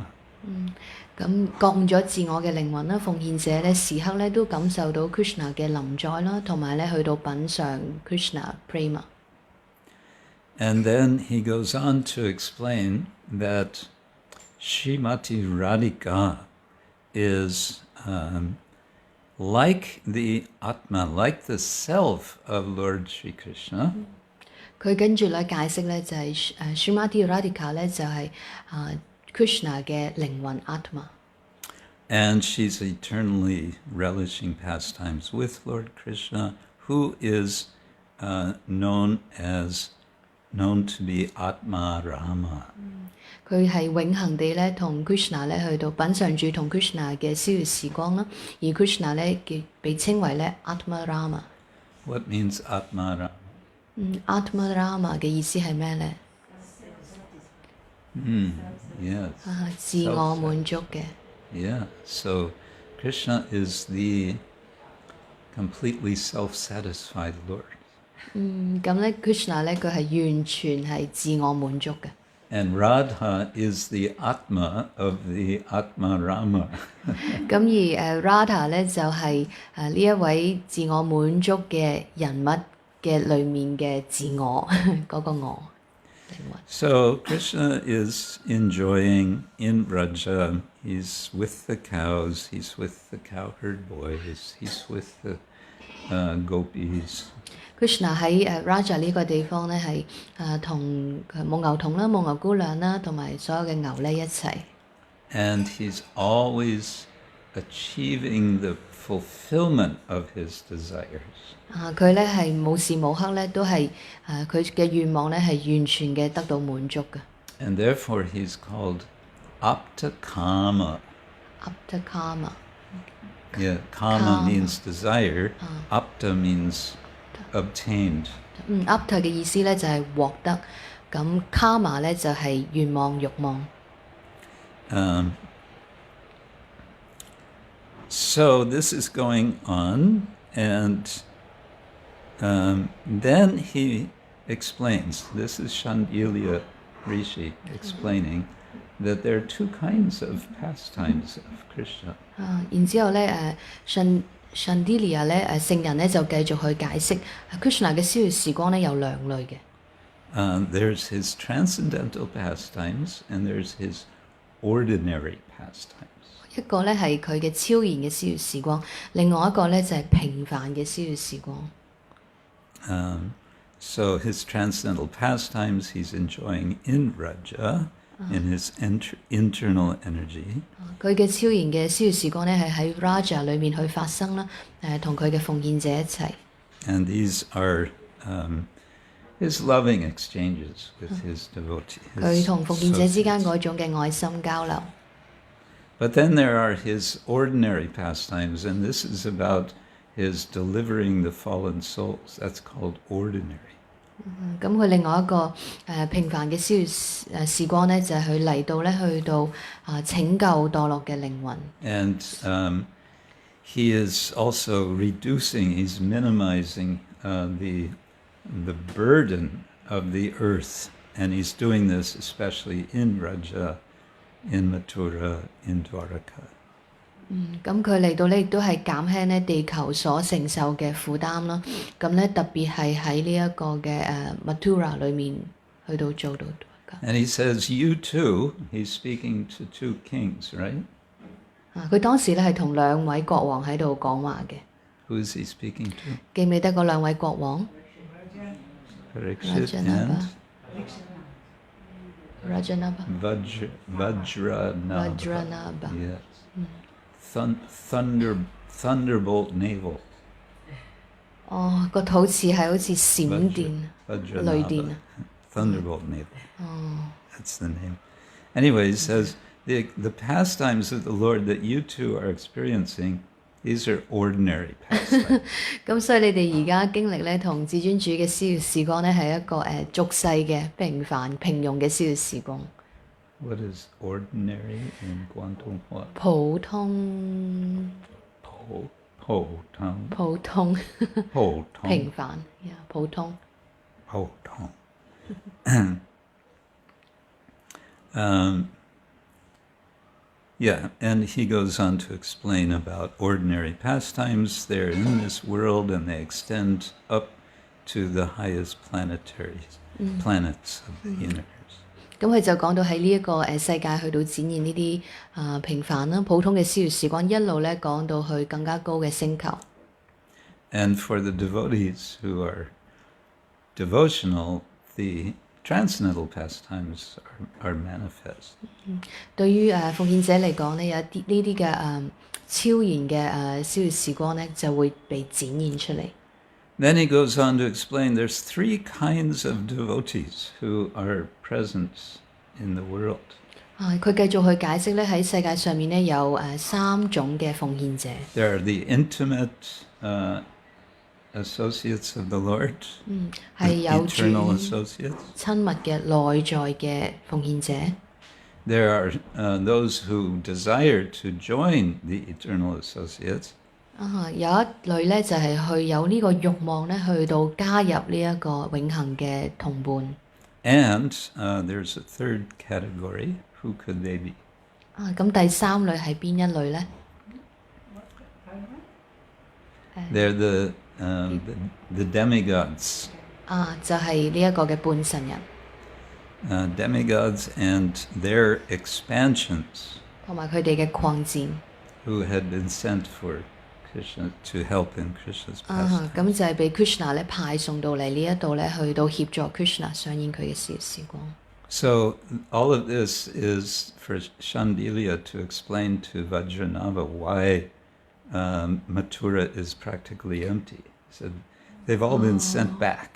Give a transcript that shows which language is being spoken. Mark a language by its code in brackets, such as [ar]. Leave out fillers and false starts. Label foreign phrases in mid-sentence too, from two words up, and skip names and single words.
[yue] 咁覺悟咗自我嘅靈魂啦，奉獻者咧時刻咧都感受到 Krishna 嘅臨在啦，同埋咧去到品嚐 Krishna prema。 [en] And then he goes on to explain that Srimati Radhika is like the Atma, like the self of Lord Sri Krishna. [yue] 佢跟住咧解釋咧就係 Śrimati Radhika 咧就係Krishna 嘅靈魂 Atma。 [en] And she's eternally relishing pastimes with Lord Krishna, who is known to be Atma Rama. [yue] 佢係永恆地咧同 Krishna 咧去到品嚐住同 Krishna 嘅逍遙時光啦，而 Krishna 咧被稱為咧 Atma Rama。 [en] What means Atma Rama? [yue] Atma Rama 嘅意思係咩咧？ [en] Yes. [yue] 自我滿足嘅。 [en] Yeah. So Krishna is the completely self-satisfied Lord. [yue] 咁咧 Krishna 咧佢係完全係自我滿足嘅。 [en] And Radha is the Atma of the Atma Rama. [yue] 咁而Radha 咧就係呢一位自我滿足嘅人物嘅裏面嘅自我嗰個我靈魂。 [en] So Krishna is enjoying in Vraja. He's with the cows. He's with the cowherd boys. He's with the gopis. [yue] Krishna 喺Raja 呢個地方咧係同母牛童啦、母牛姑娘啦，同埋所有嘅牛咧一齊。 [en] And he's always achieving the fulfillment of his desires. [yue] 佢咧係無時無刻咧都係佢嘅願望咧係完全嘅得到滿足嘅。 [en] And therefore he's called Aptakama. Aptakama. Yeah, kama means desire. Apta means obtained. [yue] Apta 嘅意思咧就係獲得，咁 Kama 咧就係願望、慾望。 [en] So this is going on, and then he explains, this is Shandilya Rishi explaining, that there are two kinds of pastimes of Krishna. [yue] 然之後咧Shandilya 咧聖人咧就繼續去解釋 Krishna 嘅逍遙時光咧有兩類嘅。 [en] There's his transcendental pastimes, and there's his ordinary pastimes. [yue] 一個咧係佢嘅超然嘅逍遙時光，另外一個咧就係平凡嘅逍遙時光。 [en] So his transcendental pastimes he's enjoying in Raja, in his internal energy. [yue] 佢嘅超然嘅逍遙時光咧係喺 Raja 裏面去發生啦，同佢嘅奉獻者一齊。 [en] And these are his loving exchanges with his devotees. [yue] 佢同奉獻者之間嗰種嘅愛心交流。 [en] But then there are his ordinary pastimes, and this is about his delivering the fallen souls. That's called ordinary. [yue] 咁佢另外一個平凡嘅逍遙時光咧，就係佢嚟到咧去到拯救墮落嘅靈魂。 [en] And he is also reducing, he's minimizing the burden of the earth, and he's doing this especially in Raja, in Mathura, in Dwaraka. [yue] 咁佢嚟到咧，亦都係減輕咧地球所承受嘅負擔啦。咁咧特別係喺呢一個嘅Mathura 裏面去到做到。 [en] And he says, you too, he's speaking to two kings, right? [yue] 佢當時咧係同兩位國王喺度講話嘅。 [en] Who is he speaking to? [yue] 記唔記得嗰兩位國王 [en] Parikshit and Rajanaba. Vajranabha. Yes. Thunderbolt navel. [yue] 個肚臍係好似閃電、雷電。 [en] Thunderbolt navel. That's the name. Anyway, he says, the pastimes of the Lord that you two are experiencing, these are ordinary pastimes. [yue] 咁所以你哋而家經歷咧，同至尊主嘅逍遙時光咧，係一個俗世嘅平凡平庸嘅逍遙時光。 [en] What is ordinary in Guangdonghua? [yue] 普通。平凡，普通。 [en] Yeah, and he goes on to explain about ordinary pastimes. They're in this world and they extend up to the highest planets of the universe. [yue] 咁佢就講到喺呢一個世界去到展現呢啲平凡啦、普通嘅逍遙時光，一路咧講到去更加高嘅星球。 [en] And for the devotees who are devotional, the transcendental pastimes are manifest. [yue] 對於奉獻者嚟講咧，有啲呢啲嘅超然嘅逍遙時光咧，就會被展現出嚟。 [en] Then he goes on to explain there's three kinds of devotees who are present in the world. [yue] 佢繼續去解釋咧，喺世界上面咧有三種嘅奉獻者。 [en] There are the intimate associates of the Lord, eternal associates. [yue] 親密嘅內在嘅奉獻者。 [en] There are those who desire to join the eternal associates. [yue] 有一類咧就係去有呢個慾望咧，去到加入呢一個永恆嘅同伴。 [en] And there's a third category. Who could they be? [yue] 咁第三類係邊一類咧？ [en] They're the demigods. [yue] 就係呢一個嘅半神人。 [en] Demigods and their expansions. [yue] 同埋佢哋嘅擴展。 [en] Who had been sent for Krishna to help in Krishna's [yue] 咁 [en] pastime. [yue] 就係被 Krishna 咧派送到嚟呢一度咧，去到協助 Krishna 上演佢嘅事業時光。 [en] So all of this is for Shandilya to explain to Vajranava why Mathura is practically empty. He said they've all been sent back.